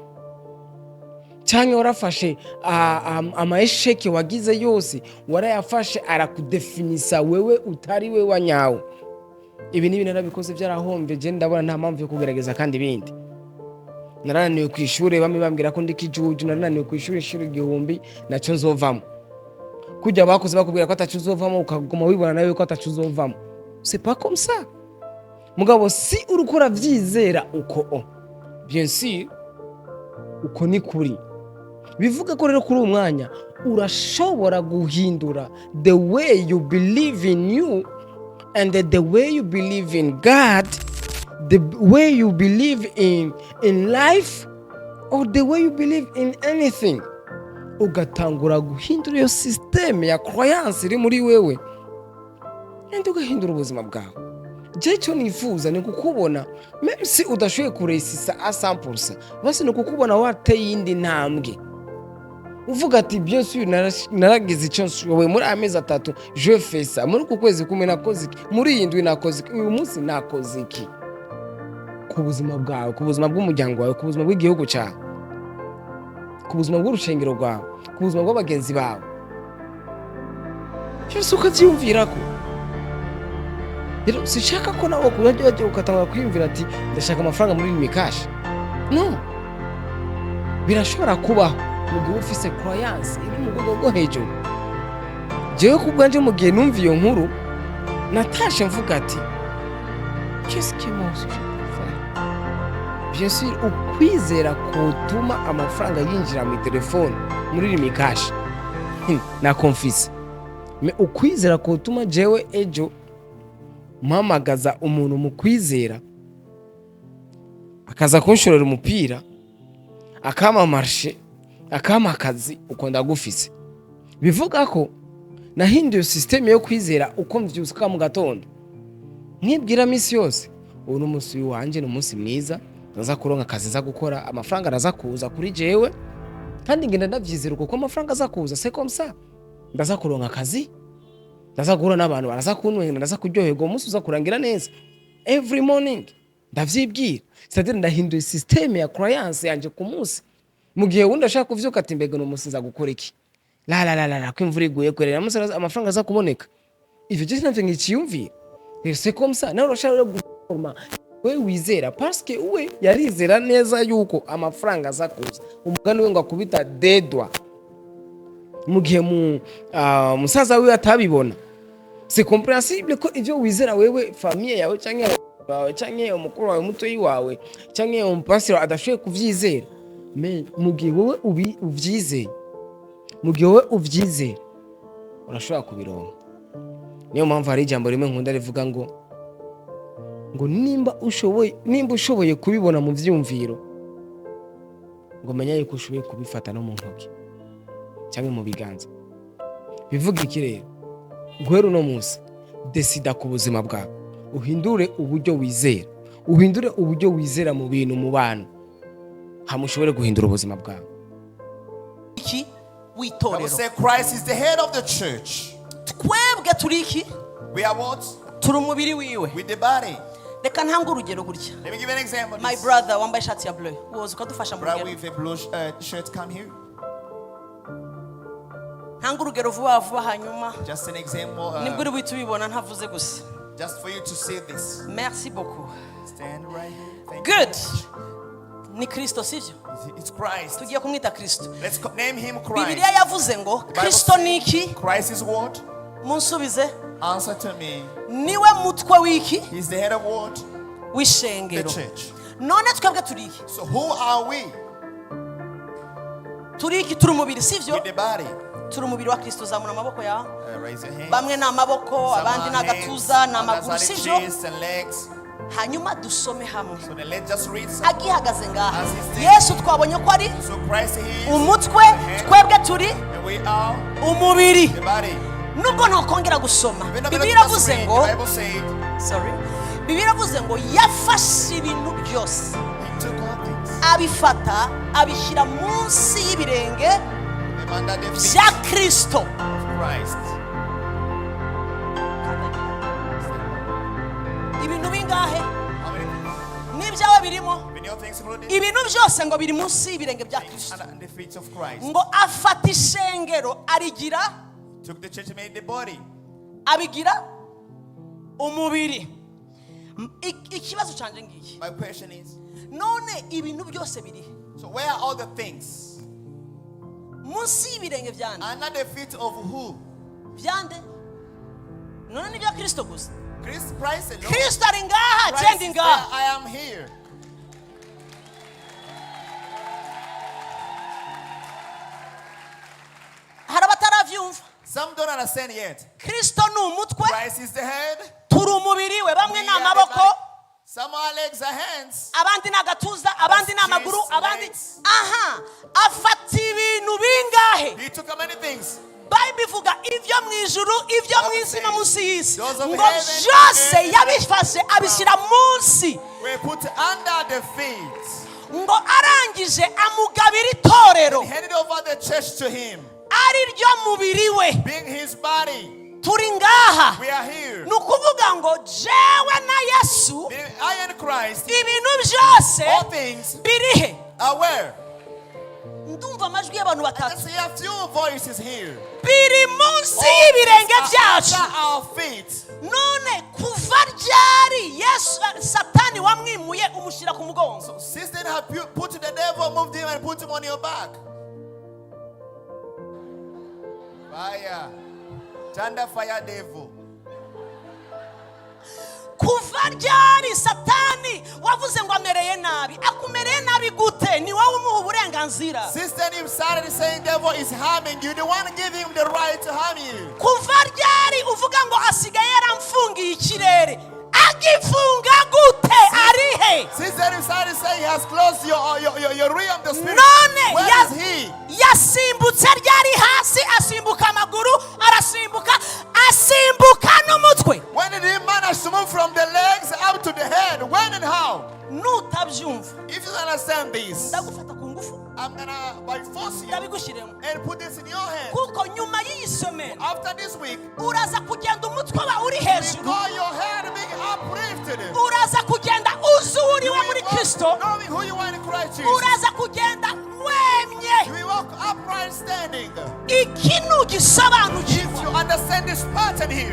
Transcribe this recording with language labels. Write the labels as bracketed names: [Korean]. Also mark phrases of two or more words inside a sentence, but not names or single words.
[Rundi] Cyangwa warafashe amaesheke wagize yose warayafashe arakudefinisa wewe utari we wanyawe. Ibi ni ibintu nabikoze byarahombe, je ndabona nta mpamvu yo kugerageza kandi ibindi. Narananiwe kwishuri, bamwe bambwira ko ndi kijuju, narananiwe kwishuri ishuri 1000 naco nzovamo. Kujya bakoze bakubwira ko atacuzovamo ukaguma wibona nawe ko atacuzovamo, [French] c'est pas comme ça. [Rundi] Mugabo si urukora vyizera uko [French] bien sûr [Rundi] uko ni kuri, bivuga ko rero kuri umwanya urashobora guhindura [English] the way you believe in you and the way you believe in God, the way you believe in life, or the way you believe in anything. [Rundi] Ugatangura guhindura iyo system ya croyance iri muri wewe, ende ugahindura ubuzima bwawe. Je cyo nifuza ni kukubona [French] même si [Rundi] udashoboye kuresisa a 100%, basi ni kukubona wateye indi ntambwe, uvuga ati [French] bien sûr [Rundi] naragize icyo nshoboye muri amezi 3 [French] je fais ça, [Rundi] muri ku kwezi kumwe nakoze iki, muri iyi ndwi nakoze iki, uyu munsi nakoze iki, ku buzima bwawe, ku buzima bw'umuryango wawe, ku buzima bw'igihugu cyawe, ku buzima bw'urushengero rwawe, ku buzima bw'abagenzi bawe. Cyose ukavyumvira ko rero sishaka ko nawe kujya ukatanga kwiyumvira ati ndashaka amafaranga muri mikash. No, birashobora kubaho mu gihe ufise croyance iri mu rwego rwo hejuru. Jewe ku bwanje mu gihe numva iyo nkuru natashe mvuga ati [French] qu'est-ce que moi je peux faire? Bien sûr [Rundi] ukwizera kutuma amafaranga yinjira mu telefone muri mikash na confise, mais ukwizera kutuma jewe ejo mpamagaza umuntu mu kwizera akaza kunshorera umupira akama marché akama akazi uko ndagufise. Bivuga ko nahinduye system yo kwizera uko mvyuka mu gatondo, nkibwira misi yose ubu n'umunsi wanje n'umunsi mwiza, ndaza kuronka akazi za gukora, amafaranga araza kuza kuri jewe, kandi ngenda ndavyizera uko amafaranga aza kuza, [French] c'est comme ça. [Rundi] Ndaza kuronka akazi, ndaza guhura n'abantu baraza kunwena, ndaza kuryoherwa, umunsi uza kurangira neza [English] every morning, [Rundi] ndavyibwira. C'est-à-dire ndahinduye system ya croyance yanje ku munsi, mu gihe wundi ashaka kuvyuka ati mbega n'umunsi nza gukora iki, la ko imvura iguye kwerera amafaranga aza kuboneka. Ivyo je navyo ngiciyumvira, [French] c'est comme ça. [Rundi] Nawe urashaka guforma we wizera [French] parce que [Rundi] we yarizera neza yuko amafaranga aza kuza, umugani we ngo akubita dedwa mu gihe musaza we atabibona. [French] C'est compréhensible [Rundi] ko ivyo wizera wewe, famille yawe canke umukuru wawe, mutoyi wawe canke umupasiro adashoboye kuvyizera, mais mu gihe wowe uvyizeye, mu gihe wowe uvyizeye urashobora kubironka. Niyo mpamvu hari ijambo rimwe nkunda rivuga ngo nimba ushoboye kubibona mu vyumviro, ngo menya yuko ushoboye kubifata no mu ntoki cyangwa mu biganza. Bivuga iki rero? Guhera uno munsi decida ku buzima bwawe, uhindure uburyo wizera, uhindure uburyo wizera mu bintu, mu bantu, hamushobore guhindura ubuzima bwawe. Iki [English] I [Rundi] witorero, [English] will say Christ is the head of the church. [Rundi] twebwe turiki [English] We are what? [Rundi] turi umubiri wiwe. [English] With the body. [Rundi] Reka ntanga urugero gutya. [English] Let me give you an example. My brother [Rundi] wambaye ishati ya bleu, woza ukadufasha mu [English] Brother [Rundi] rugero. [English] with a blue shirt, come here. [Rundi] ntanga urugero vuba vuba hanyuma [English] Just an example. [Rundi] nibwo uri buhita ubibona ntavuze gusa. [English] Just for you to see this. [French] Merci beaucoup. [English] Stand right here. Thank Good. you. [Rundi] Ni Kristo sivyo? [English] It's Christ. [Rundi] Tugiye kumwita Kristo. [English] Let's name him Christ. [Rundi] Bibiliya yavuze ngo [English] The Bible Kristo says, [Rundi] niki? [English] Christ is what? [Rundi] Munsubize. [English] Answer to me. [Rundi] Niwe mutwe wiki [English] He's the head of what? The [Rundi] w'ishengero. [English] church. [Rundi] None twebwe turi iki? [English] So who are we? [Rundi] Turi iki? Turi umubiri sivyo? [English] With the body. [Rundi] Turi umubiri wa Kristo. Zamura amaboko yawe. [English] Raise your hand. [Rundi] Bamwe ni amaboko, abandi ni agatuza, ni amaguru [English] others are the [Rundi] sivyo? [English] chest and legs. [Rundi] Hanyuma dusome hamwe. [English] So then let's just read some. [Rundi] Agihagaze ngaha. [English] As he stands. [Rundi] Yesu twabonye ko ari [English] So Christ is [Rundi] umutwe, twebwe turi [English] and we are [Rundi] umubiri. [English] the body. [Rundi] Nubwo ntakongera gusoma. [English] We're not [Rundi] Bibiliya [English] gonna just [Rundi] iravuze [English] read. [Rundi] ngo [English] The Bible said sorry. [Rundi] Bibiliya iravuze ngo yafashe ibintu byose. [English] he took all things. [Rundi] Abifata abishyira munsi y'ibirenge [English] Them under the feet [Rundi] bya Kristo. [English] of Christ. [Rundi] Ibintu bingahe? [English] How many things? [Rundi] N'ibyawe birimo. [English] Many of things included. [Rundi] Ibintu byose ngo biri munsi y'ibirenge bya Kristo. [English] Under the feet of Christ. [Rundi] Ngo afata ishengero arigira [English] Took the church and made the body. [Rundi] abigira umubiri. Ikibazo canje ngiki. [English] My question is, [Rundi] None ibintu byose biri [English] so where are all the things? [Rundi] munsi y'ibirenge byande. [English] Under the feet of who? [Rundi] Byande. None ni bya Kristo gusa. [English] Christ alone. [Rundi] Kristo ari ngaha, [English] Christ [Rundi] jendi [English] is there, [Rundi] ngaha. [English] I am here. [Rundi] Hari abataravyumva. [English] Some don't understand yet. [Rundi] Kristo ni umutwe, [English] Christ is the head. [Rundi] turi umubiri we. Bamwe [English] We [Rundi] ni [English] are the [Rundi] amaboko, [English] body. Some are legs and hands. [Rundi] abandi ni agatuza, abandi ni amaguru, [English] chest, [Rundi] abandi [English] legs. [Rundi] aha. Afata ibintu bingahe? [English] He took many things. [Rundi] Bible ivuga ivyo mu ijuru, ivyo mu isi no munsi y'isi. [English] Those of [Rundi] Ngo [English] heaven [Rundi] byose [English] and [Rundi] yabifashe abishyira munsi. [English] We put under the feet. [Rundi] Ngo arangije amugabira itorero [English] He handed over the church to him. [Rundi] ari ryo mubiri we. [English] Being his body. [Rundi] Turi ngaha. [English] We are here. [Rundi] Ni ukuvuga ngo jewe na Yesu [English] I and Christ, [Rundi] ibintu byose [English] all things [Rundi] birihe. [English] are where? [Rundi] Ndumva amajwi y'abantu [English] I [Rundi] batatu. [English] can see a few voices here. [Rundi] Biri munsi [English] All [Rundi] y'ibirenge [English] things are [Rundi] byacu. [English] under our feet. [Rundi] None kuva ryari Yesu Satani wamwimuye umushyira ku mugongo? [English] Since then, have you put the devil, moved him, and put him on your back. Fire. Thunder, fire, devil. [Rundi] Kuva ryari Satani wavuze ngo amereye nabi? Akumereye nabi gute? Ni wowe umuha uburenganzira. Since then, you started saying devil is harming you. The one giving him the right to harm you. Kuva ryari uvuga ngo asigaye yaramfungiye ikirere? Agifunga gute? Arihe? [English] Since then, you started saying he has closed your realm, the spirit. [Rundi] None [English] Where is he? [Rundi] yasimbutse ryari hasi, asimbuka amaguru, arasimbuka, asimbuka n'umutwe. [English] When did he manage to move from the legs up to the head? When and how? [Rundi] Nutabyumva [English] If you understand this, [Rundi] ndagufata ku ngufu [English] I'm gonna by force you [Rundi] ndabigushyiremo, [English] and put this in your hand. [Rundi] kuko nyuma y'iyi somero [English] After this week, [Rundi] uraza kugenda umutwe wa uri [English] you [Rundi] hejuru, [English] call your head being uplifted. [Rundi] uraza kugenda uzi uwo uri we [English] will [Rundi] muri [English] walk Kristo, knowing who you are in Christ Jesus. [Rundi] uraza kugenda wemye. [English] You will walk upright standing. [Rundi] Iki nugisobanukirwa, [English] If you understand this pattern here,